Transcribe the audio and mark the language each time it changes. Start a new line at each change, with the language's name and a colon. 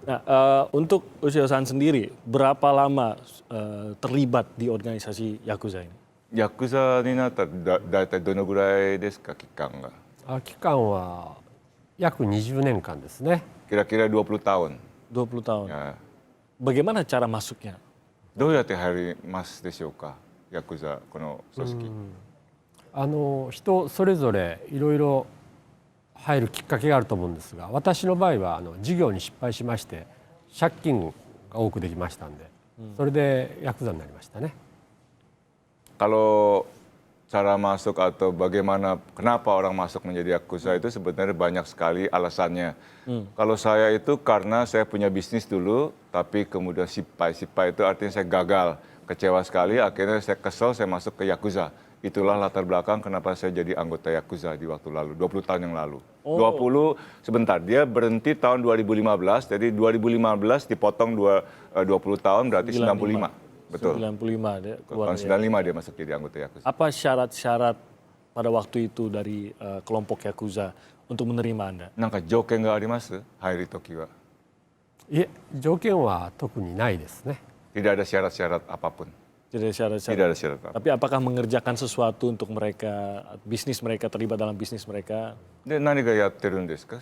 Indonesian: Nah, untuk Ushio-san sendiri, berapa lama terlibat di organisasi Yakuza ini?
Japanese: ヤクザになったらだいたいどのぐらいですか、期間が？期間は約20年間ですね。
Indonesian: Kira-kira 20 tahun. 20 tahun. Ya. Bagaimana cara masuknya?
Japanese: どうやって入りますでしょうか、ヤクザこの組織。人それぞれいろいろ入るきっかけがあると思うんですが、私の場合は事業に失敗しまして借金が多くできましたんで、それでヤクザになりましたね。
Indonesian: Kalau cara masuk atau bagaimana, kenapa orang masuk menjadi Yakuza itu sebenarnya banyak sekali alasannya. Kalau saya itu karena saya punya bisnis dulu, tapi kemudian sipai itu artinya saya gagal, kecewa sekali, akhirnya saya kesel, saya masuk ke Yakuza. Itulah latar belakang kenapa saya jadi anggota Yakuza di waktu lalu, 20 tahun yang lalu. 20, sebentar, dia berhenti tahun 2015, jadi 2015 dipotong 20 tahun berarti 95. Betul. 95 dia keluar. Tahun 95 dia masuk jadi anggota Yakuza. Apa syarat-syarat pada waktu itu dari kelompok Yakuza untuk menerima Anda?
Japanese: なんか条件があります？入るときは。いえ、条件は特にないですね。
Indonesian: Tidak ada syarat-syarat apapun. Tidak ada syarat-syarat. Tidak ada syarat apapun. Tapi apakah mengerjakan sesuatu untuk mereka, bisnis mereka, terlibat dalam bisnis mereka?
Japanese: で、何がやってるんですか？